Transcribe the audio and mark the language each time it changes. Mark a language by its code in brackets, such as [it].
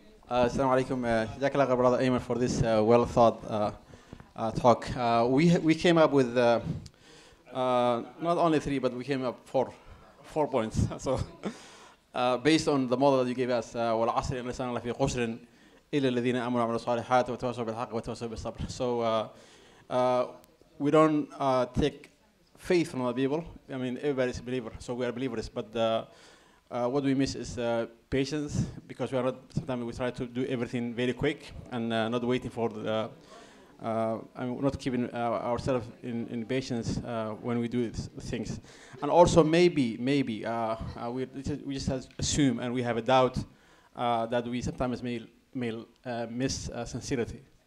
[en] Assalamu alaikum. Jazakallah brother Ayman for this well thought talk. We came up with not only 3, but we came up 4 points. So based on the model that you gave us, [ar] والعصر إن الإنسان لفي خسر إلا الذين آمنوا وعملوا الصالحات وتواصوا بالحق وتواصوا بالصبر. [en] So we don't take faith from other people. I mean, everybody's a believer, so we are believers. But what we miss is patience, because we are not. Sometimes we try to do everything very quick and not waiting for the. And not keeping ourselves in patience when we do things, and also maybe we just assume and we have a doubt that we sometimes may miss sincerity.